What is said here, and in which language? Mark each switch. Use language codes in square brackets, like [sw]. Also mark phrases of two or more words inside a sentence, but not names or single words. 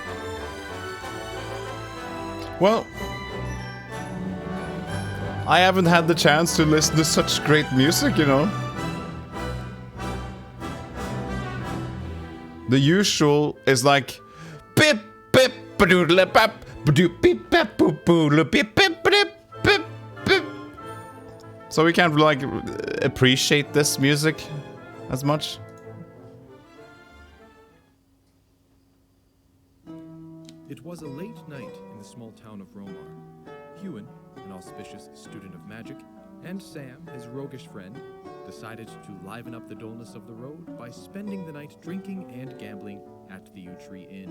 [en] Well, I haven't had the chance to listen to such great music, you know. The usual is like bip bip badoodle bap badoop beep bap boop boodle bip bip bip bip bip. So we can't like appreciate this music as much. It was a late night in the small town of Romar. Hewin, an auspicious student of magic, and Sam, his roguish friend, decided to liven up the dullness of the road by spending the night drinking and gambling at the Yew Tree Inn.